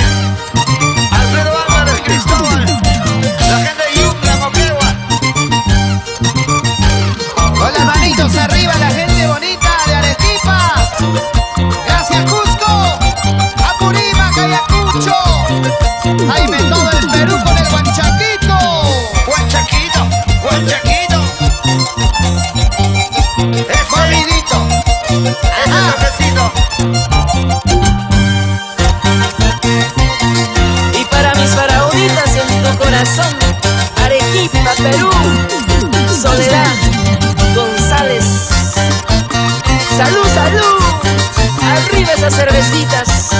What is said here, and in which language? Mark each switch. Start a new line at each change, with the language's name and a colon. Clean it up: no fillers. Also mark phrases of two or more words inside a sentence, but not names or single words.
Spanish: Alfredo Álvarez, Cristóbal, la gente de Yungla, Moquegua. Con las manitos arriba la gente bonita de Arequipa. Gracias Cusco, Apurímac, Ayacucho. Jaime, todo el Perú con el guanchaquito. Guanchaquito, Guanchaquito. Movidito. Ese toquecito. Y para mis faraonitas en tu corazón, Arequipa, Perú, Soledad González. Salud, salud, arriba esas cervecitas.